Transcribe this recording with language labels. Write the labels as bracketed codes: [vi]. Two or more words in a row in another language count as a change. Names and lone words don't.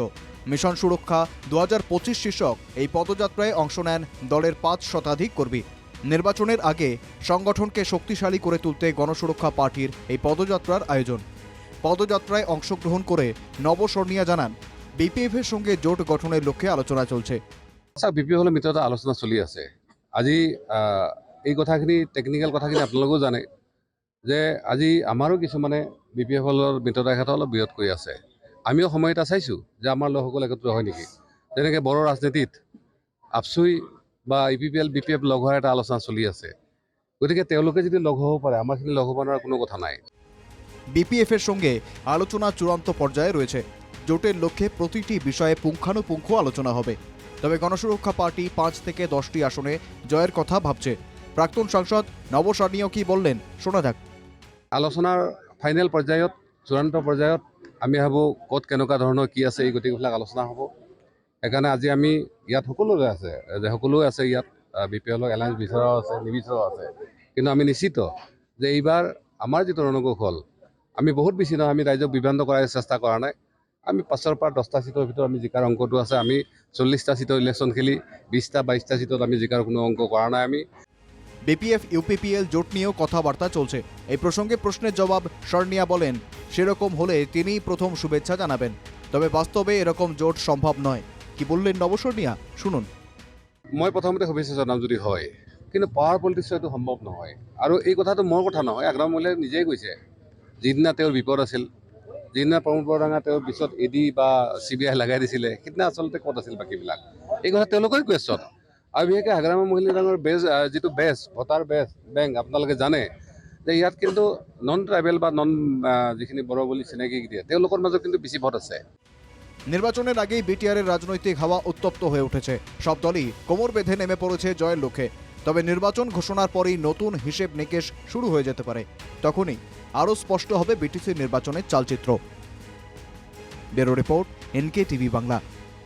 [bn] মিশন সুরক্ষা 2025 শীর্ষক এই পদযাত্রায় অংশ নেন দলের 5 শতাধিক কর্মী। নির্বাচনের আগে সংগঠনকে শক্তিশালী করে তুলতে গণসুরক্ষা পার্টির এই পদযাত্রার আয়োজন। পদযাত্রায় অংশগ্রহণ করে নব শর্মিয়া জানান, বিপিএফের সঙ্গে জোট গঠনের লক্ষ্যে আলোচনা চলছে। [as] বিপিএফ হলে ভিতৰতে আলোচনা চলি আছে। আজি এই কথাখিনি টেকনিক্যাল কথাখিনি আপোনালোকেও জানে যে আজি আমাৰো কিছুমানে বিপিএফ হলৰ মিত্ৰতাৰ অলপ বিৰোধ কৰি আছে। আমিও সময় এটা চাইছোঁ যে আমাৰ লোকসকল একত্ৰ হয় নেকি। যেনেকৈ বড়ো ৰাজনীতিত আপচুই বা ইপিপিএল বিপিএফ লগ হোৱাৰ এটা আলোচনা চলি আছে। গতিকে তেওঁলোকে যদি লগ হ'ব পাৰে, আমাৰখিনি লগ হ'ব নোৱাৰা কোনো কথা নাই। [bn] বিপিএফের সঙ্গে আলোচনা চূড়ান্ত পর্যায়ে রয়েছে। জোটের লক্ষ্যে প্রতিটি বিষয়ে পুঙ্খানুপুঙ্খ আলোচনা হবে। তবে গণসুরক্ষা পার্টি 5 থেকে 10টি আসনে জয়ের কথা ভাবছে। প্রাক্তন সাংসদ নব শর্মিয়া কি বললেন শোনা যাক। [as] আলোচনাৰ ফাইনেল পৰ্যায়ত চূড়ান্ত পৰ্যায়ত আমি ভাবোঁ ক'ত কেনেকুৱা ধৰণৰ কি আছে এই গোটেইবিলাক আলোচনা হ'ব। সেইকাৰণে আজি আমি ইয়াত সকলোৱে আছে ইয়াত বিপিএলৰ এলায়েন্স বিচৰাও আছে, নিবিচৰাও আছে। কিন্তু আমি নিশ্চিত যে এইবাৰ আমাৰ যিটো ৰণকোষ হ'ল, আমি বহুত বেছি নহয়, আমি ৰাইজক বিভ্ৰান্ত কৰাৰ চেষ্টা কৰা নাই। আমি 5ৰ পৰা 10টা সিটৰ ভিতৰত আমি জিকাৰ অংকটো আছে। আমি 40টা সিটৰ ইলেকশ্যন খেলি 20টা 22টা সিটত আমি জিকাৰ কোনো অংক কৰা নাই। আমি [bn] বিপিএফ ইউপিপিএল জোট নিয়েও কথাবার্তা চলছে। এই প্রসঙ্গে প্রশ্নের জবাব শর্মিয়া বলেন, সেরকম হলে তিনিই প্রথম শুভেচ্ছা জানাবেন। তবে বাস্তবে এরকম জোট সম্ভব নয়। কি বললেন নব শর্মিয়া শুনুন। [as] মই প্ৰথমতে শুভেচ্ছা জনাম যদি হয়, কিন্তু [en] power politics-ত [as] এইটো সম্ভৱ নহয়। আৰু এই কথাটো মোৰ কথা নহয়, আগ্ৰহ মহিলাই নিজেই কৈছে। যিদিনা তেওঁৰ বিপদ আছিল, যিদিনা প্ৰমোদ বৰডাঙা তেওঁৰ পিছত ED বা CBI লগাই দিছিলে, সেইদিনা আচলতে ক'ত আছিল বাকীবিলাক, এই কথা তেওঁলোকৰে কুৱেশ্যন। আৰু বিশেষকৈ হাগ্ৰামা মহিলা ডাঙৰ যিটো [en] voter bank [as] আপোনালোকে জানে যে ইয়াত কিন্তু [en] non tribal [as] বা যিখিনি বড়ো বুলি চিনাকি দিয়ে, তেওঁলোকৰ মাজত কিন্তু বেছি ভোট আছে। [bn] নির্বাচনের আগেই বিটিআরের রাজনৈতিক হাওয়া উত্তপ্ত হয়ে উঠেছে। সব দলই কোমর বেঁধে নেমে পড়েছে জয়ের লক্ষ্যে। তবে নির্বাচন ঘোষণার পরেই নতুন হিসেব নিকেশ শুরু হয়ে যেতে পারে। তখনই আরও স্পষ্ট হবে বিটিসি নির্বাচনের চালচিত্র। ব্যুরো রিপোর্ট, NK টিভি বাংলা।